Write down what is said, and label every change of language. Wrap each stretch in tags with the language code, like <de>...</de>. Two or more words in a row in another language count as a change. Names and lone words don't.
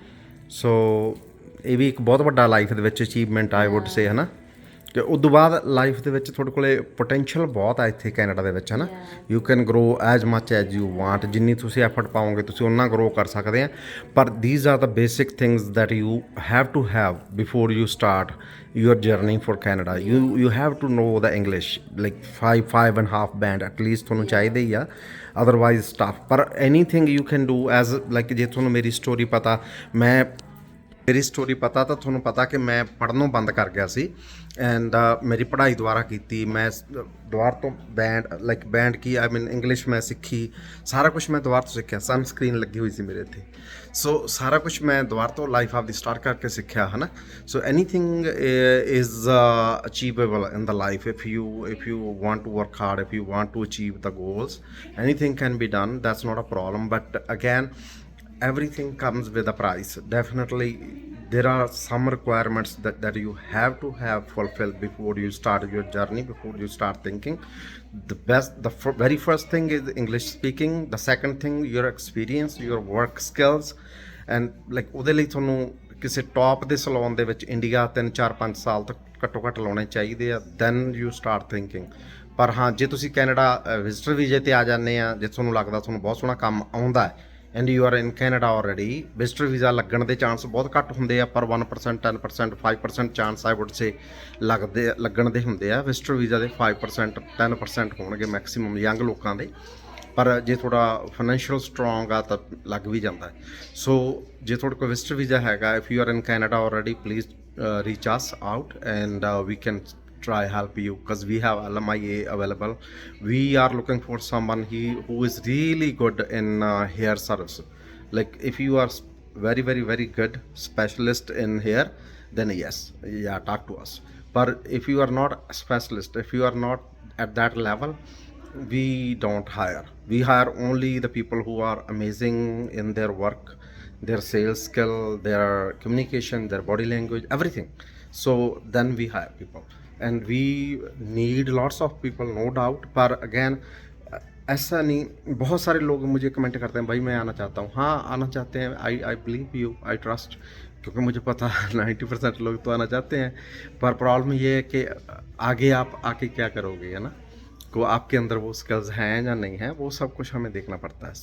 <pa>ਸੋ ਇਹ ਵੀ ਇੱਕ ਬਹੁਤ ਵੱਡਾ ਲਾਈਫ ਦੇ ਵਿੱਚ ਅਚੀਵਮੈਂਟ</pa> <en>I would say,</en> <pa>ਹੈ ਨਾ। ਕਿ ਉਸ ਤੋਂ ਬਾਅਦ ਲਾਈਫ ਦੇ ਵਿੱਚ ਤੁਹਾਡੇ ਕੋਲੇ ਪੋਟੈਂਸ਼ੀਅਲ ਬਹੁਤ ਆ ਇੱਥੇ ਕੈਨੇਡਾ ਦੇ ਵਿੱਚ, ਹੈ ਨਾ।</pa> <en>you can grow as much as you want,</en> <pa>ਜਿੰਨੀ ਤੁਸੀਂ ਐਫਰਟ ਪਾਓਗੇ ਤੁਸੀਂ ਓਨਾ ਗਰੋ ਕਰ ਸਕਦੇ ਆ।</pa> <en>ਪਰ these are the basic things that you have to have before you start your journey for Canada. You have to know the English, like 5.5 band at least</en> <pa>ਤੁਹਾਨੂੰ ਚਾਹੀਦੇ ਹੀ ਆ,</pa> <en>otherwise tough.</en> <pa>ਪਰ</pa> <en>anything you can do as like</en> <pa>ਜੇ ਤੁਹਾਨੂੰ ਮੇਰੀ ਸਟੋਰੀ ਪਤਾ, ਮੇਰੀ ਸਟੋਰੀ ਪਤਾ ਤਾਂ ਤੁਹਾਨੂੰ ਪਤਾ ਕਿ ਮੈਂ ਪੜ੍ਹਨੋਂ ਬੰਦ ਕਰ ਗਿਆ ਸੀ ਐਂਡ ਮੇਰੀ ਪੜ੍ਹਾਈ ਦੁਬਾਰਾ ਕੀਤੀ। ਮੈਂ ਦੁਬਾਰਾ ਤੋਂ ਬੈਂਡ ਕੀ</pa> <en>I mean</en> <pa>ਇੰਗਲਿਸ਼ ਮੈਂ ਸਿੱਖੀ, ਸਾਰਾ ਕੁਝ ਮੈਂ ਦੁਬਾਰਾ ਤੋਂ ਸਿੱਖਿਆ।</pa> <en>sun screen</en> <pa>ਲੱਗੀ ਹੋਈ ਸੀ ਮੇਰੇ ਇੱਥੇ, ਸੋ ਸਾਰਾ ਕੁਝ ਮੈਂ ਦੁਬਾਰਾ ਤੋਂ ਲਾਈਫ ਆਪਦੀ ਸਟਾਰਟ ਕਰਕੇ ਸਿੱਖਿਆ, ਹੈ ਨਾ।</pa> <en>so anything is achievable in the life if you want to work hard, if you want to achieve the goals, anything can be done, that's not a problem. but again everything comes with a price. Definitely there are some requirements that you have to have fulfilled before you start your journey, before you start thinking. The very first thing is English speaking. The second thing, your experience, your work skills, and like</en> <pa>ਉਹਦੇ ਲਈ ਤੁਹਾਨੂੰ ਕਿਸੇ ਟੌਪ ਦੇ ਸਲੂਨ ਦੇ ਵਿੱਚ ਇੰਡੀਆ 3-4-5 ਸਾਲ ਤੱਕ ਘੱਟੋ ਘੱਟ ਲਾਉਣੇ ਚਾਹੀਦੇ ਆ,</pa> <en>then you start thinking.</en> <pa>ਪਰ ਹਾਂ, ਜੇ ਤੁਸੀਂ ਕੈਨੇਡਾ</pa> <en>visitor visa</en> <pa>ਤੇ ਆ ਜਾਂਦੇ ਆ, ਜੇ ਤੁਹਾਨੂੰ ਲੱਗਦਾ ਤੁਹਾਨੂੰ ਬਹੁਤ ਸੋਹਣਾ ਕੰਮ ਆਉਂਦਾ ਹੈ</pa> <en>and you are in Canada already, visitor visa</en> <pa>ਲੱਗਣ ਦੇ ਚਾਂਸ ਬਹੁਤ ਘੱਟ ਹੁੰਦੇ ਆ, ਪਰ 1%, 10%, 5% ਚਾਂਸ</pa> <en>I would say</en> <pa>ਲੱਗਣ ਦੇ ਹੁੰਦੇ ਆ।</pa> <en>visitor visa</en> <pa>ਦੇ 5%, 10% ਹੋਣਗੇ</pa> <en>maximum young</en> <pa>ਲੋਕਾਂ ਦੇ। ਪਰ ਜੇ ਥੋੜਾ</pa> <en>financial strong</en> <pa>ਆ ਤਾਂ ਲੱਗ ਵੀ ਜਾਂਦਾ। ਸੋ ਜੇ ਤੁਹਾਡੇ ਕੋਲ</pa> <en>visitor visa ਹੈਗਾ, if you are in Canada already, please reach us out and we can try help you because we have LMIA available. We are looking for someone who is really good in hair service. Like if you are very very very good specialist in hair, then yes, yeah, talk to us. But if you are not a specialist, if you are not at that level, we don't hire. We hire only the people who are amazing in their work, their sales skill, their communication, their body language, everything. So then we hire people. And we need lots of people, no doubt.</en> <hi>पर again ऐसा नहीं, बहुत सारे लोग मुझे कमेंट करते हैं भाई मैं आना चाहता हूँ। हाँ, आना चाहते हैं,</hi> <en>I believe you, I trust,</en> <hi>क्योंकि मुझे पता है 90% लोग तो आना चाहते हैं। पर प्रॉब्लम ये है कि आगे आप आके क्या करोगे, है ना, को आपके अंदर वो स्किल्स हैं या नहीं हैं, वो सब कुछ हमें देखना पड़ता है।</hi>